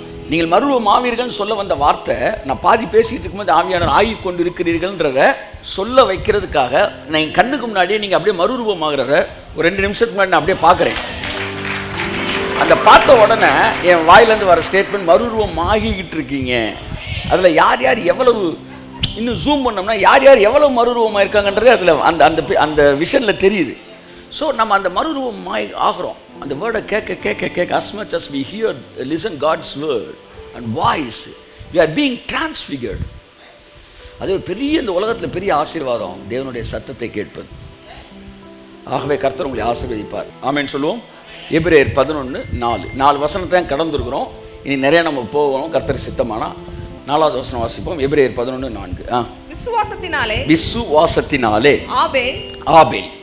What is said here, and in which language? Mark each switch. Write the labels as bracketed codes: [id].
[ta] நீங்கள் மறுரூபமாவீர்கள் சொல்ல வந்த வார்த்தை, நான் பாதி பேசிக்கிட்டு இருக்கும்போது ஆவியானவர் ஆகி கொண்டு இருக்கிறீர்கள்ன்றத சொல்ல வைக்கிறதுக்காக நான் கண்ணுக்கு முன்னாடியே நீங்கள் அப்படியே மறுரூபமாகிறத ஒரு 2 நிமிஷத்துக்கு முன்னாடி நான் அப்படியே பார்க்குறேன். அந்த பார்த்த உடனே என் வாயிலேருந்து வர ஸ்டேட்மெண்ட், மறுரூபம் ஆகிக்கிட்டு இருக்கீங்க. அதில் யார் யார் எவ்வளவு, இன்னும் ஜூம் பண்ணோம்னா யார் யார் எவ்வளவு மறுரூபமாக இருக்காங்கன்றது அதில் அந்த விஷனில் தெரியுது. ஸோ நம்ம அந்த மறுரூபம் ஆகிறோம். அந்த வேர்டை கேட்க கேட்க கேட்க [en] as much as we hear, listen God's word and voice, we are being transfigured. [ta] அது பெரிய இந்த உலகத்தில் பெரிய ஆசீர்வாதம் தேவனுடைய சத்தத்தை கேட்பது. ஆகவே கர்த்தர் உங்களை ஆசீர்வதிப்பார். ஆமென் சொல்லுவோம். எபிரேயர் 11:4 வசனத்தை கடந்திருக்கிறோம். இனி நிறைய நம்ம போவோம் கர்த்தர் சித்தமானா. 4வது வசனம் வாசிப்போம். எபிரேயர் 11:4. விசுவாசத்தினாலே ஆபேல்